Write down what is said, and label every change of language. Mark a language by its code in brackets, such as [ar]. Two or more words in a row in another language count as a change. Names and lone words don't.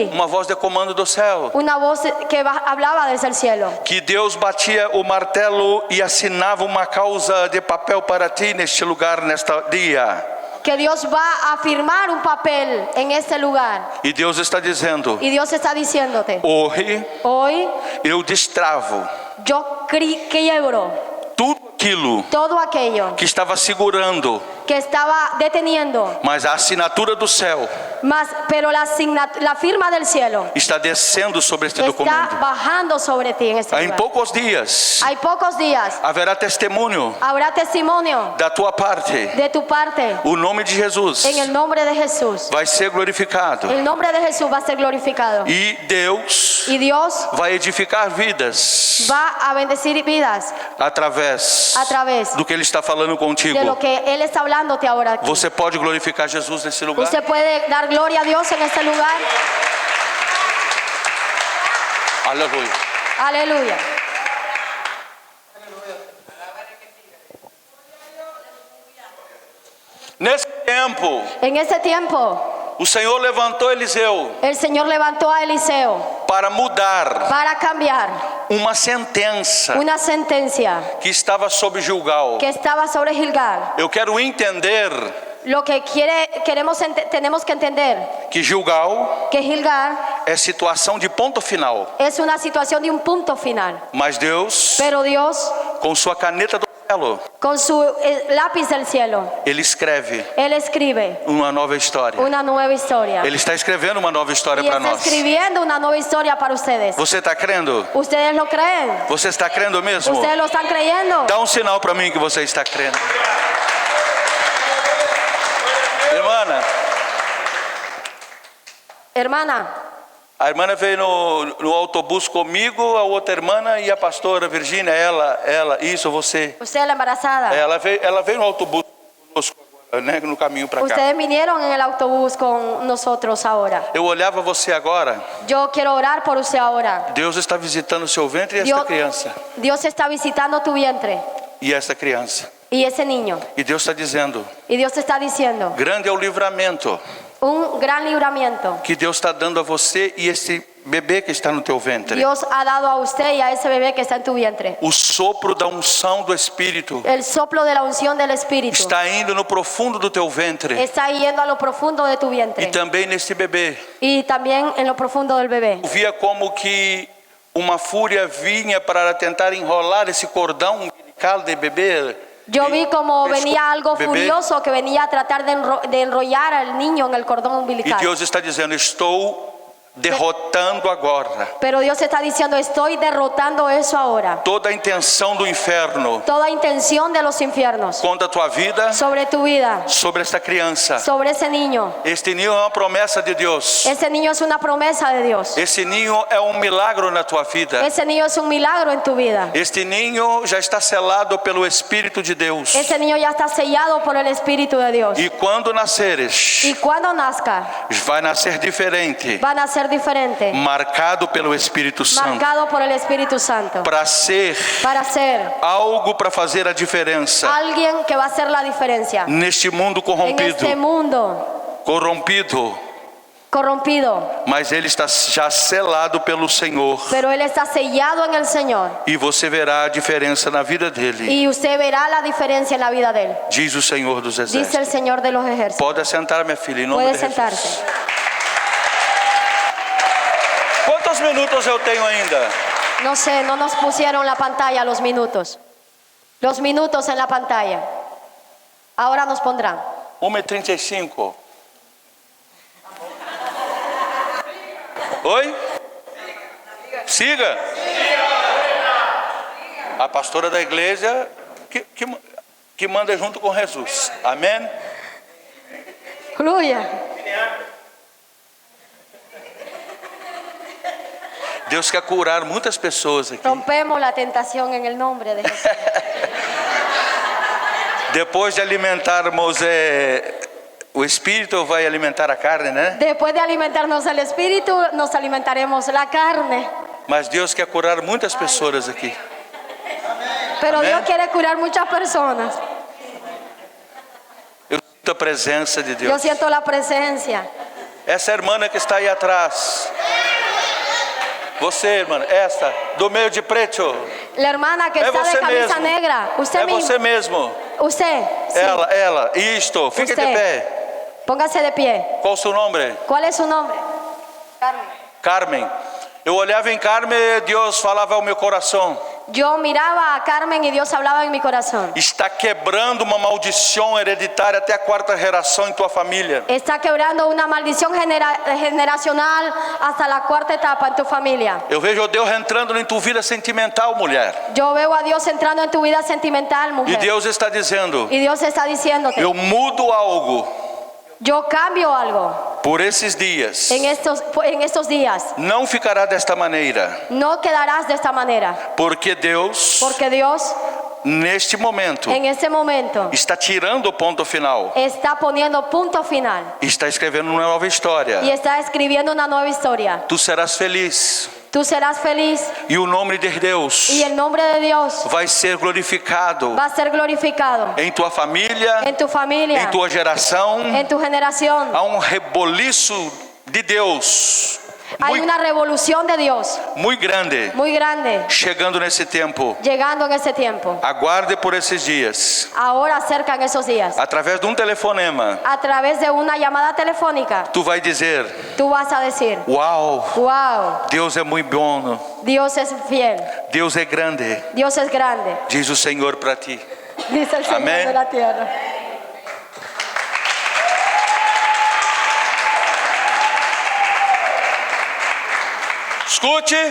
[pt] uma voz de comando do céu. [es] una voz que hablaba desde el cielo. [pt] Que Deus batia o martelo e assinava uma causa de papel para ti neste lugar, nesta dia. [es] Que Dios va a firmar un papel en este lugar. [pt] E Deus está dizendo: [es] Y Dios está diciéndote, [pt] hoje [es] hoy [pt] eu destravo [es] yo quiebro [pt] tudo aquilo [es] todo aquello [pt] que estava segurando, [es] que estaba deteniendo, [pt] mas a assinatura do céu [es] pero la firma del cielo [pt] está descendo sobre este [es] está [pt] documento. [es] bajando sobre ti en este [pt] Em [es] lugar. [pt] poucos dias [es] Hay pocos días, [pt] haverá testemunho [es] habrá testimonio [pt] da tua parte. [es] de tu parte [pt] O nome de Jesus [es] en el nombre de Jesús. [pt] vai ser glorificado. [es] El nombre de Jesús va a ser glorificado. [pt] E Deus [es] Y Dios [pt] vai edificar vidas [es] va a bendecir vidas [pt] através [es] a través [pt] do que Ele está falando contigo. [es] de lo que Él está hablándote ahora aquí. [pt] Você pode glorificar Jesus nesse lugar? [es] Usted puede dar gloria a Dios en este lugar. [pt] Aleluia. [es] Aleluya. [pt] Nesse tempo, [es] En este tiempo, [pt] o Senhor levantou Eliseu [es] el Señor levantó a Eliseo [pt] para mudar [es] para cambiar [pt] uma sentença [es] una sentencia [pt] que estava sob Gilgal. [es] que estaba sobre Gilgal. [pt] Eu quero entender [es] Lo que tenemos que entender [pt] que Gilgal [es] que Gilgal [pt] é situação de ponto final. [es] es una situación de un punto final. [pt] Mas Deus, [es] Pero Dios, [pt] com sua caneta do céu, [es] con su lápiz del cielo, [pt] Ele escreve [es] Él escribe [pt] uma nova história. [es] una nueva historia. [pt] Ele está escrevendo uma nova história [es] Y [pt] para [es] está [pt] nós. [es] escribiendo una nueva historia para ustedes. [pt] Você está crendo? [es] ¿Ustedes lo creen? [pt] Você está crendo mesmo? [es] ¿Ustedes lo están creyendo? [pt] Dá um sinal para mim que você está crendo. Irmã, [es] Hermana, [pt] a irmã veio no autobus comigo, a outra irmã e a pastora Virgínia, ela, isso, você. [es] usted es la embarazada. [pt] Ela veio no autobus conosco agora, né, no caminho para cá. [es] Ustedes vinieron en el autobús con nosotros ahora. [pt] Eu olhava você agora, [es] Yo quiero orar por usted ahora. [pt] Deus está visitando o seu ventre e esta [es] Dios, [pt] criança. [es] Dios está visitando tu vientre [pt] E esta criança. [es] y ese niño. [pt] E Deus está dizendo, [es] Y Dios te está diciendo, [pt] grande é o livramento [es] un gran libramiento. [pt] que Deus está dando a você e esse bebê que está no teu ventre. [es] Dios ha dado a usted y a ese bebé que está en tu vientre. [pt] O sopro da unção do Espírito [es] El soplo de la unción del Espíritu [pt] está indo no profundo do teu ventre [es] está yendo a lo profundo de tu [pt] e [es] vientre [pt] também nesse bebê. [es] y también en lo profundo del bebé. [pt] Eu via como que uma fúria vinha para tentar enrolar esse cordão umbilical de bebê. [es] Yo vi como [pt] Pesco- [es] venía algo bebé. furioso que venía a tratar de enrollar al niño en el cordón [pt] E [es] umbilical. [pt] Deus está dizendo, estou derrotando agora [es] Pero Dios está diciendo, estoy derrotando eso ahora. [pt] toda a intenção do inferno [es] Toda intención de los infiernos [pt] contra a tua vida, [es] sobre tu vida, [pt] sobre esta criança. [es] sobre esse niño. [pt] Este ninho é uma promessa de Deus. [es] Ese niño es una promesa de Dios. [pt] Esse ninho é um milagre na tua vida. [es] Ese niño es un milagro en tu vida. [pt] Este ninho já está selado pelo Espírito de Deus. [es] Ese niño ya está sellado por el Espíritu de Dios. [pt] E quando nasceres, [es] Y cuando nazca, [pt] vai nascer diferente [es] van a ser ser diferente, [pt] marcado pelo Espírito Santo, [es] marcado por el Espíritu Santo, [pt] para ser algo para fazer a diferença [es] alguien que va a hacer la diferencia [pt] neste mundo [es] en este mundo corrompido, [pt] mas ele está já selado pelo Senhor, [es] pero él está sellado en el Señor, [pt] e você verá a diferença na vida dele, [es] y usted verá la diferencia en la vida de él, [pt] diz o Senhor dos [es] dice [pt] Exércitos. [es] el Señor de los ejércitos. [pt] Pode assentar, minha filha, em nome [es] Puede [pt] de Jesus. [es] sentarse. [pt] Quantos minutos eu tenho ainda? [es] No sé, no nos pusieron la pantalla los minutos en la pantalla. Ahora nos pondrán. [pt] 1h35. Oi? [es] Siga. [pt] A pastora da igreja que manda junto com Jesus. Amém? [es] Aleluya. [pt] Deus quer curar muitas pessoas aqui. [es] Rompemos la tentación en el nombre de Jesús. [pt] Depois de alimentarmos o espírito, vai alimentar a carne, né? [es] Después de alimentarnos el espíritu, nos alimentaremos la carne. [pt] Mas Deus quer curar muitas pessoas aqui. [es] Pero Amén. Dios quiere curar muchas personas. [pt] Eu sinto a presença de [es] Yo [pt] Deus. [es] siento la presencia. [pt] Essa irmã que está aí atrás. Você, irmã, esta, do meio de preto. [es] La hermana que [pt] É [es] está de [pt] você [es] camisa [pt] mesmo. [es] negra. Usted [pt] É [es] mismo. [pt] você mesmo. [es] Usted. Sí. [pt] Ela. Isto. Fique de [es] Usted. [pt] pé. [es] Póngase de pie. [pt] Qual o seu nome? [es] ¿Cuál es su nombre? Carmen. Carmen. [pt] Eu olhava em Carmen e Deus falava ao meu coração. [es] Yo miraba a Carmen y Dios hablaba en mi corazón. [pt] Está quebrando uma maldição hereditária até a quarta geração em tua família. [es] Está quebrando una maldición generacional hasta la cuarta etapa en tu familia. [pt] Eu vejo Deus entrando em tua vida sentimental, mulher. [es] Yo veo a Dios entrando en tu vida sentimental, [pt] E [es] mujer. [pt] Deus está dizendo: [es] Y Dios está diciéndote, [pt] eu mudo algo [es] yo cambio algo [pt] por esses dias. [es] en estos días. [pt] Não ficará desta maneira, [es] No quedarás de esta manera, [pt] porque Deus, [es] porque Dios [pt] neste momento, [es] en este momento [pt] está tirando o ponto final. [es] está poniendo punto final [pt] Está escrevendo uma nova história. [es] y está escribiendo una nueva historia. [pt] Tu serás feliz. [es] Tú serás feliz [pt] E o nome de Deus [es] y el nombre de Dios [pt] vai ser glorificado [es] va a ser glorificado [pt] em tua família, [es] en tu familia, [pt] em tua geração. [es] en tu generación. [pt] Há reboliço de Deus [es] Hay una revolución de Dios [pt] muito grande [es] muy grande [pt] chegando nesse tempo. [es] llegando en ese tiempo. [pt] Aguarde por esses dias. [es] Ahora acercan esos días. [pt] Através de um telefonema, [es] A través de una llamada telefónica, [pt] tu vai dizer: [es] tú vas a decir, [pt] uau, [es] wow, [pt] Deus é muito bom, [es] Dios es fiel, [pt] Deus é grande, [es] Dios es grande, [pt] diz o Senhor para ti. [es] dice el Señor Amén. de la tierra. [pt] Escute,